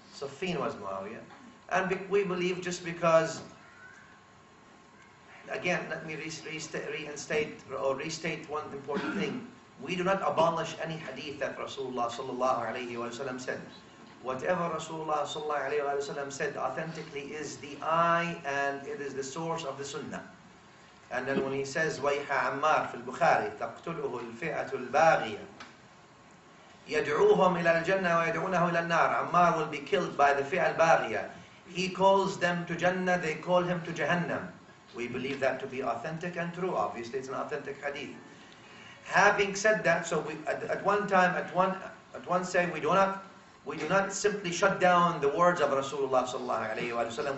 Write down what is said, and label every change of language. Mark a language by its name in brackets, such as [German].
[English] Safin was Muawiyah. And we believe just because, again, let me restate one important thing. We do not abolish any hadith that Rasulullah sallallahu alayhi wa sallam said. Whatever Rasulullah sallallahu alayhi wa sallam said authentically is the eye and it is the source of the sunnah. And then when he says, [Arabic] وَيْحَ عَمَّارِ فِي الْبُخَارِ تَقْتُلُهُ الْفِئَةُ الْبَاغِيَةُ يَدْعُوهُمْ إِلَى الْجَنَّةِ وَيَدْعُونَهُ إِلَى النَّارِ. [English] Ammar will be killed by the fi'ah al-baghiyah. He calls them to Jannah, they call him to Jahannam. We believe that to be authentic and true. Obviously, it's an authentic hadith. Having said that, so we, at one say we do not simply shut down the words of Rasulullah sallallahu alayhi wa sallam.